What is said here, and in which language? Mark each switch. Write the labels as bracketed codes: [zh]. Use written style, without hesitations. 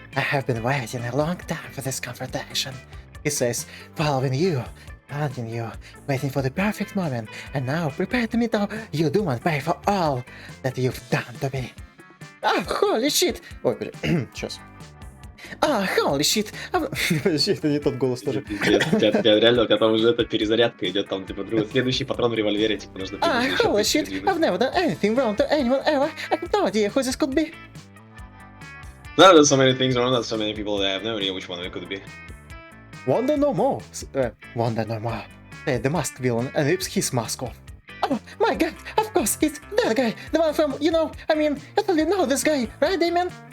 [en] I have been waiting a long time for this confrontation. He says, following you, hunting you, waiting for the perfect moment, and now prepare to meet all you do and pay for all that you've done to me. Ah, holy shit! [ru] Ой, подожди. Сейчас. [en] Holy shit! [ru] Подожди, это не тот голос тоже. Пиздец, у тебя реально, у тебя там уже эта перезарядка идет, там, типа, другой, следующий патрон в револьвере, типа, нужно еще [en] Holy [ru] тысячу [en] shit! [ru] передвинуть. [en] I've never done anything wrong to anyone ever. I have no idea who this could be. No, there's so many things wrong, there's so many people that I have no idea which one it could be. Wonder no more. Wonder no more. Said the masked villain and rips his mask off. Oh my god! Of course, it's that guy, the one from, you totally know this guy, right, Damien?